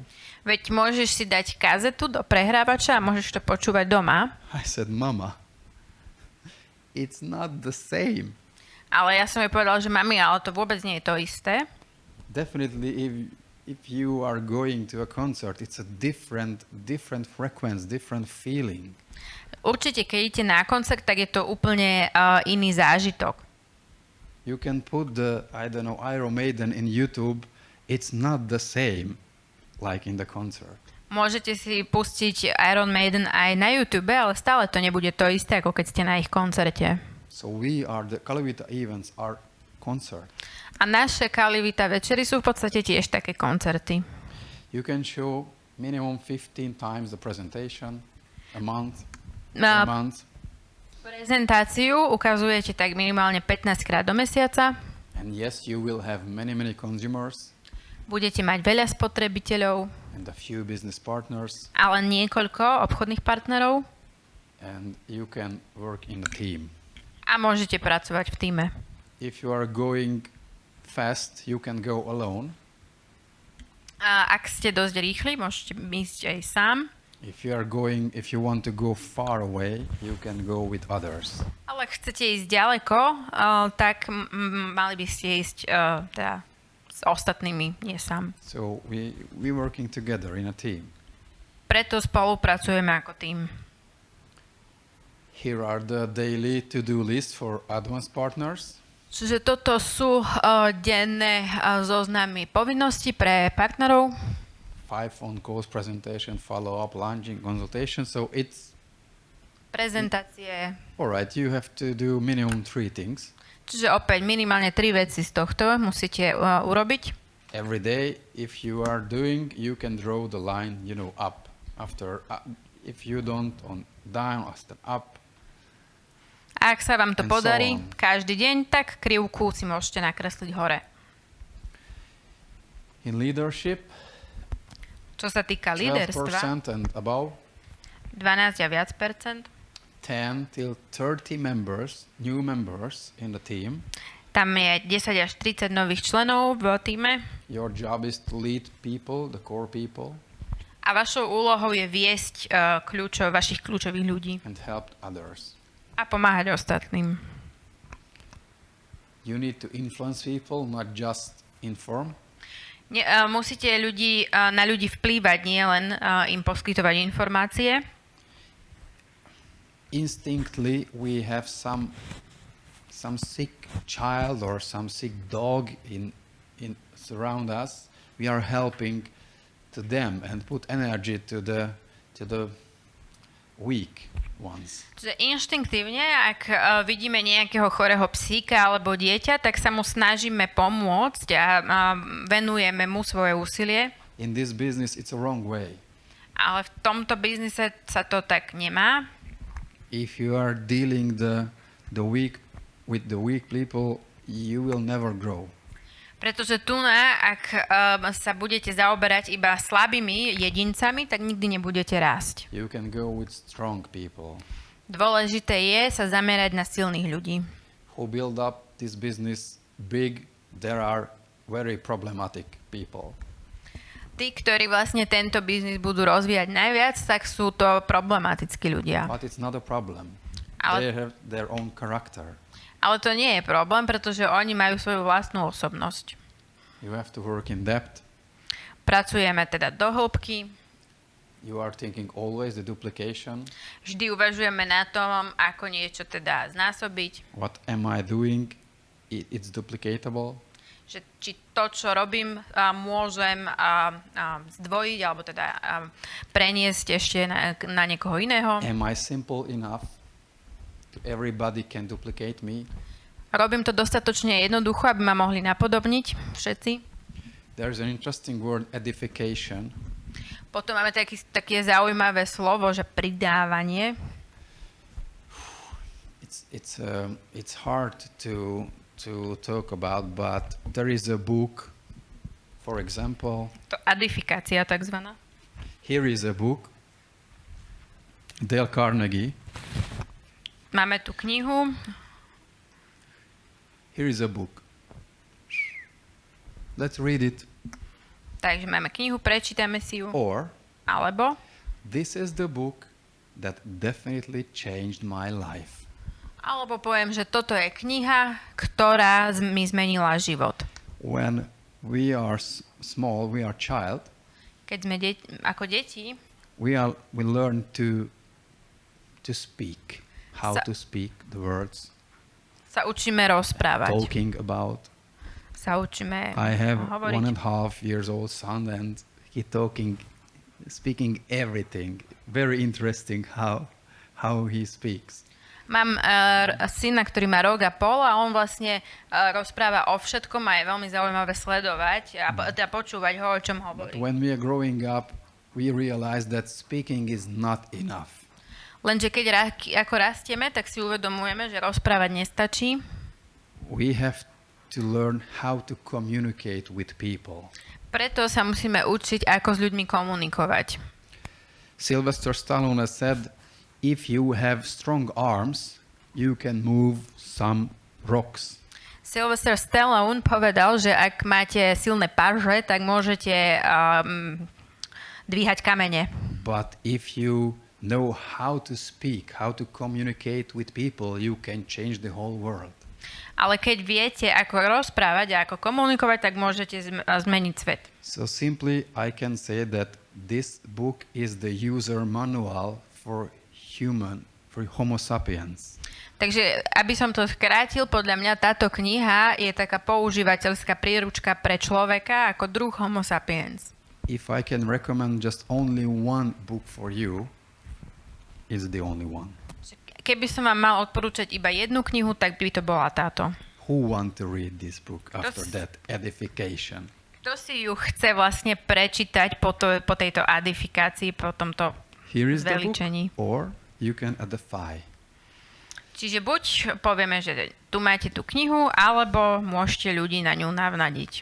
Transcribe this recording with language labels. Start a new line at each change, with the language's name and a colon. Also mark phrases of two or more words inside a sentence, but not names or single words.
Slovak: Veď môžeš si dať kazetu do prehrávača a môžeš to počúvať doma.
English: I said, Mama, it's not the same.
Slovak: Ale ja som jej povedal, že mami, ale to vôbec nie je to isté.
English: Definitely, if you are going to a concert, it's a different frequency, different feeling.
Slovak: Určite, keď idete na koncert, tak je to úplne iný zážitok.
English: You can put the, I don't know, Iron Maiden in YouTube. It's not the same like in the concert.
Slovak: Môžete si pustiť Iron Maiden aj na YouTube, ale stále to nebude to isté, ako keď ste na ich koncerte.
English: So the Calivita events are concert.
Slovak: A naše Calivita večery sú v podstate tiež také koncerty.
English: You can show minimum 15 times the presentation a month.
Slovak: Prezentáciu ukazujete tak minimálne 15 krát do mesiaca.
English: And yes, you will have many consumers
Slovak: Budete mať veľa spotrebiteľov,
English: and a few business partners,
Slovak: ale niekoľko obchodných partnerov
English: and you can work in a team.
Slovak: a môžete pracovať v tíme.
English: If you are going fast, you can go alone.
Slovak: A ak ste dosť rýchli, môžete ísť aj sám.
English: If you want to go far away, you can go with others.
Slovak: Ale ak chcete ísť ďaleko, tak mali by ste ísť teda s ostatnými, nie sám.
English: So we working together in a team.
Slovak: Preto spolupracujeme ako tým.
English: Here are the daily to-do list for advanced partners.
Slovak: Čiže toto sú denné zoznamy povinností pre partnerov.
English: 5 on-course presentation, follow-up, launching, consultation. So it's
Slovak: Prezentácie.
English: all right. You have to do minimum 3 things
Slovak: Čiže opäť minimálne 3 veci z tohto musíte urobiť.
English: every day. If you are doing, you can draw the line, up. After, if you don't, on down, after up.
Slovak: A ak sa vám to
English: And so
Slovak: podarí
English: on.
Slovak: každý deň, tak krivku si môžete nakresliť hore.
English: In leadership,
Slovak: Čo sa týka 12% líderstva,
English: and above,
Slovak: 12 a viac percent,
English: 10 till 30 members, new members in the team.
Slovak: tam je 10 až 30 nových členov v týme
English: Your job is to lead people, the core people,
Slovak: a vašou úlohou je viesť vašich kľúčových ľudí
English: and help others.
Slovak: a pomáhať ostatným.
English: You need to influence people, not just inform.
Slovak: Musíte na ľudí vplývať, nie len im poskytovať informácie.
English: Instinctively, we have some sick child or some sick dog in surround us. We are helping to them and put energy to the weak ones.
Slovak: Čiže inštinktívne, ak vidíme nejakého chorého psíka alebo dieťa, tak sa mu snažíme pomôcť a venujeme mu svoje úsilie.
English: In this business, it's a wrong way.
Slovak: Ale v tomto biznise sa to tak nemá.
English: If you are dealing with the weak people, you will never grow.
Slovak: Pretože tu, ak sa budete zaoberať iba slabými jedincami, tak nikdy nebudete rásť.
English: You can go with strong people.
Slovak: Dôležité je sa zamerať na silných ľudí.
English: Who build up this business big, there are very problematic people.
Slovak: Tí, ktorí vlastne tento biznis budú rozvíjať najviac, tak sú to problematickí ľudia.
English: But it's not a problem.
Slovak: Ale-
English: They have their own character.
Slovak: Ale to nie je problém, pretože oni majú svoju vlastnú osobnosť.
English: You have to work in depth.
Slovak: Pracujeme teda do hĺbky,
English: You are thinking always the duplication.
Slovak: vždy uvažujeme na tom, ako niečo teda znásobiť,
English: What am I doing? It's duplicatable.
Slovak: že či to, čo robím, môžem zdvojiť, alebo teda preniesť ešte na niekoho iného.
English: Am I simple enough? Everybody can duplicate me.
Slovak: Robím to dostatočne jednoducho, aby ma mohli napodobniť všetci.
English: There's an interesting word, edification.
Slovak: Potom máme také zaujímavé slovo, že pridávanie.
English: It's hard to talk about, but there is a book, for example.
Slovak: To adifikácia takzvaná.
English: Here is a book, Dale Carnegie.
Slovak: Máme tu knihu.
English: Here is a book. Let's read it.
Slovak: Takže máme knihu, prečítame si ju.
English: Or,
Slovak: Alebo
English: this is the book that definitely changed my life.
Slovak: poviem, že toto je kniha, ktorá mi zmenila život.
English: When we are small, we are child,
Slovak: Keď sme ako deti,
English: we learn to speak, how
Slovak: Sa-
English: to speak the words,
Slovak: sa učíme rozprávať.
English: talking about.
Slovak: Sa učíme
English: I have
Slovak: hovoriť.
English: 1.5 years old son and he speaking everything. Very interesting how he speaks.
Slovak: Mám syna, ktorý má rok a pol a on vlastne rozpráva o všetkom a je veľmi zaujímavé sledovať a počúvať ho, o čom
English: But
Slovak: hovorí.
English: when we are growing up, we realize that speaking is not enough.
Slovak: Lenže keď ako rastieme, tak si uvedomujeme, že rozprávať nestačí.
English: We have to learn how to communicate with people.
Slovak: Preto sa musíme učiť, ako s ľuďmi komunikovať.
English: Sylvester Stallone has said, if you have strong arms, you can move some rocks.
Slovak: Sylvester Stallone povedal, že ak máte silné paže, tak môžete dvíhať kamene.
English: But if you know how to speak, how to communicate with people, you can change the whole world.
Slovak: Ale keď viete, ako rozprávať a ako komunikovať, tak môžete zmeniť svet.
English: So simply I can say that this book is the user manual for Homo sapiens.
Slovak: Takže, aby som to skrátil, podľa mňa táto kniha je taká používateľská príručka pre človeka ako druh Homo sapiens.
English: If I can recommend just only one book for you, it's the only one.
Slovak: Keby som vám mal odporúčať iba jednu knihu, tak by to bola táto.
English: Who want to read this book after that edification?
Slovak: Kto si ju chce vlastne prečítať po tejto edifikácii, po tomto
English: Here is the
Slovak: zveličení?
English: book, or you can edify.
Slovak: Čiže buď povieme, že tu máte tú knihu, alebo môžete ľudí na ňu navnadiť.